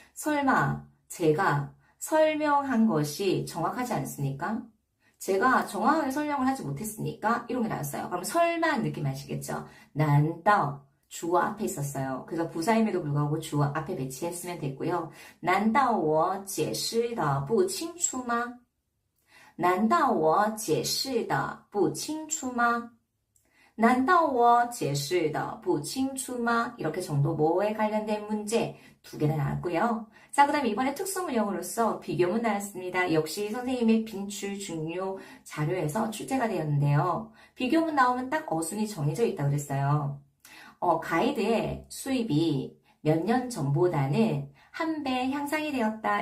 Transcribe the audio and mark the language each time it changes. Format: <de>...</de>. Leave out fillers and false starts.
<ko>설마 제가 설명한 것이 정확하지 않습니까? 제가 정확하게 설명을 하지 못했으니까 이런 게 나왔어요. 그럼 설마 느낌 아시겠죠? 난다. 주어 앞에 있었어요. 그래서 부사임에도 불구하고 주어 앞에 배치했으면 됐고요.</ko> <zh>难道我解释的不清楚吗? 难道我解释的不清楚吗? 难道我解释的不清楚吗?</zh> <ko>이렇게 정도 뭐에 관련된 문제 2개나 나왔고요. 자, 그 다음에 이번에 특수문형으로서 비교문 나왔습니다. 역시 선생님의 빈출 중요 자료에서 출제가 되었는데요. 비교문 나오면 딱 어순이 정해져 있다고 그랬어요. 가이드의 수입이 몇 년 전보다는 1배 향상이 되었다.</ko>